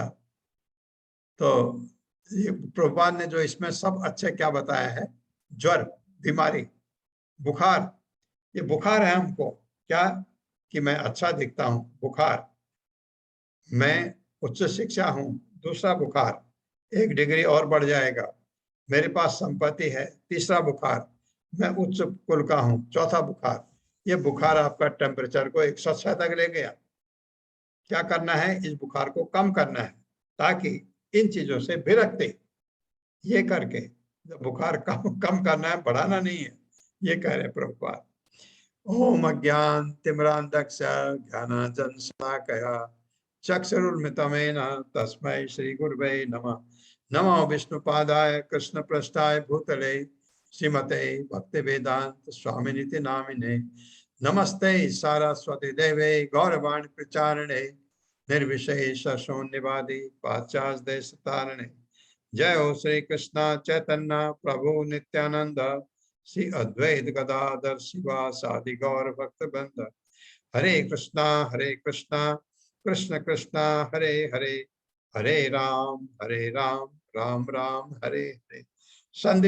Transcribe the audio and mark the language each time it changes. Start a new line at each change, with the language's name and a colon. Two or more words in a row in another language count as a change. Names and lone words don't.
Hindi: तो ये प्रभुपाद ने जो इसमें सब अच्छे क्या बताया है, ज्वर, बीमारी, बुखार, ये बुखार है हमको क्या कि मैं अच्छा दिखता हूं, बुखार, मैं उच्च शिक्षा हूं, दूसरा बुखार, 1 डिग्री और बढ़ जाएगा, मेरे पास संपत्ति है, तीसरा बुखार, मैं उच्च कुल का हूं, चौथा बुखार। ये बुखार आपका टेम्परेचर को 106 तक ले गया। क्या करना है, इस बुखार को कम करना है, ताकि इन चीजों से विरक्ति, ये करके बुखार कम करना है, बढ़ाना नहीं है, ये कह रहे प्रभुपाद।
Sanskrit: ओम अज्ञान तिमिरांधस्य ज्ञानांजन शलाकया चक्षुरुन्मिलितं तस्मै श्री गुरुवे नमः। नमो विष्णुपादाय कृष्णपृष्ठाय भूतले श्रीमते भक्तिवेदांत स्वामिनिति नामिने। नमस्ते सारस्वती देवे गौरवाणी प्रचारिणे निर्विशेष शून्यवादी पाश्चात्य देश तारिणे। जय हो श्री कृष्ण चैतन्य प्रभु नित्यानंद श्री अद्वैत गदाधर शिवासादि गौर भक्त वृंद। हरे कृष्णा कृष्ण कृष्ण हरे हरे, हरे राम राम राम हरे हरे। संदीप